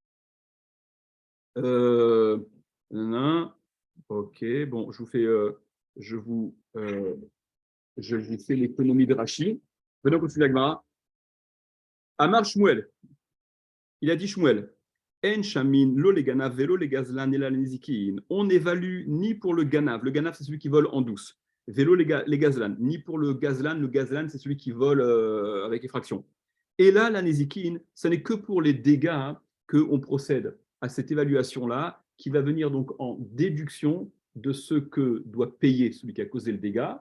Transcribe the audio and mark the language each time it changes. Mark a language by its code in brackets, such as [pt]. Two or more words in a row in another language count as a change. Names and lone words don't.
[fr] Ok, bon, je vous fais l'économie de Rashi. Venons continuer la Gemara. [he] אמר שמואל. [fr] Il a dit Shmuel. [he] אין שמין לא לגנב ולא לגזלן אלא לנזיקין. [fr] On n'évalue ni pour le ganav. Le ganav, c'est celui qui vole en douce. [he] ולא לגזלן. [fr] Ni pour le gazlan, c'est celui qui vole avec effraction. Et là, la nezikin, ce n'est que pour les dégâts qu'on procède à cette évaluation-là, qui va venir donc en déduction de ce que doit payer celui qui a causé le dégât.